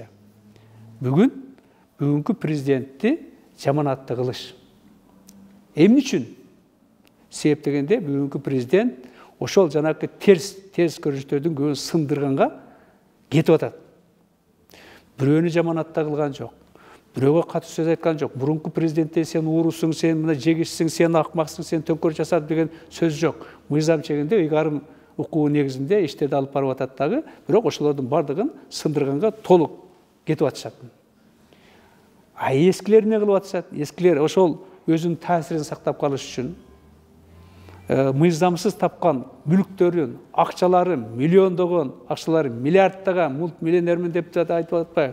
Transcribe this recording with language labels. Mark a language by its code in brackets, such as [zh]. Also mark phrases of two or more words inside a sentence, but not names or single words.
[ky] Бүгүнкү президентти жаманатты кылыш. Эмне үчүн? Себеп дегенде бүгүнкү президент ошол жанакы терс көрүнүштөрдүн көбүн сындырганга кетип атат. Бирөөнү жаманатта кылган жок. Бирөөгө катуу сөз айткан жок. Мурунку президентте сен уурусуң, сен мына жегишсиң, сен акмаксың, сен төңкөр жасадың деген сөз жок. Мыйзам чегинде ыйгарым укугу негизинде иштерди алып барып атат дагы, бирок ошолордун бардыгын сындырганга толук кетип атышат. А эскилер эмне кылып атышат? Эскилер ошол өзүнүн таасирин сактап калыш үчүн мыйзамсыз тапкан мүлктөрүн, акчаларын, миллиондогон акчаларын, миллиардтаган мультмиллионермин деп айтып атпайбы?